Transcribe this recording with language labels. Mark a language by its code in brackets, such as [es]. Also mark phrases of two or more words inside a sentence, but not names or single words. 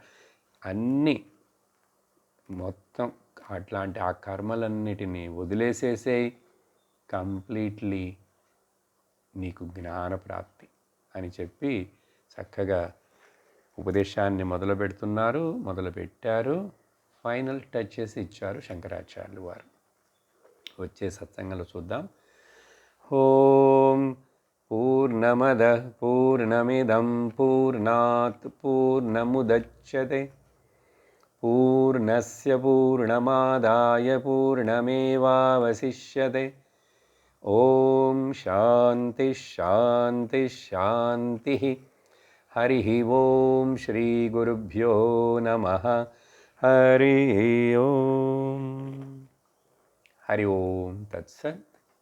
[te] అన్నీ మొత్తం అట్లాంటి ఆ కర్మలన్నిటినీ వదిలేసేసేయి, కంప్లీట్లీ నీకు జ్ఞానప్రాప్తి అని చెప్పి చక్కగా ఉపదేశాన్ని మొదలుపెట్టారు. [en] final touch [te] చేసి ఇచ్చారు శంకరాచార్యులు వారు. వచ్చే సత్సంగంలో చూద్దాం. [sa] ఓం పూర్ణమద పూర్ణమిదం పూర్ణాత్ పూర్ణముదచ్యతే పూర్ణస్య పూర్ణమాదాయ పూర్ణమేవావశిష్యతే. ఓం శాంతి శాంతి శాంతి. హరి ఓం శ్రీ గురుభ్యో నమః. హరి ఓం. హరి ఓం తత్సత్.